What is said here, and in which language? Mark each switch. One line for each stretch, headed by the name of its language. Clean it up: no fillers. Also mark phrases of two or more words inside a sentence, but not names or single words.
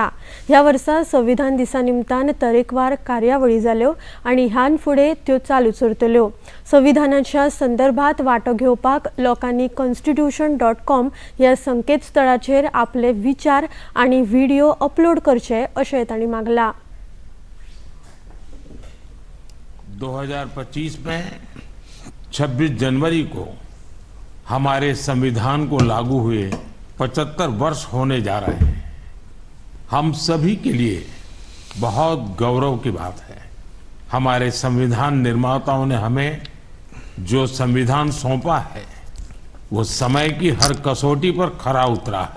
Konkani: ह्या वर्सा संविधान दिसा निमतान तरेकवार कार्यावळी जाल्यो आनी ह्यान फुडें त्यो चालूच उरतल्यो. संविधानाच्या संदर्भात वांटो घेवपाक लोकांनी constitution.com ह्या संकेतस्थळाचेर आपले विचार आनी व्हिडिओ अपलोड करचे अशें तांणी मागला.
Hindi: 2025 में 26 जनवरी को हमारे संविधान को लागू हुए 75 वर्ष होने जा रहे हैं. हम सभी के लिए बहुत गौरव की बात है. हमारे संविधान निर्माताओं ने हमें जो संविधान सौंपा है वो समय की हर कसौटी पर खरा उतरा है.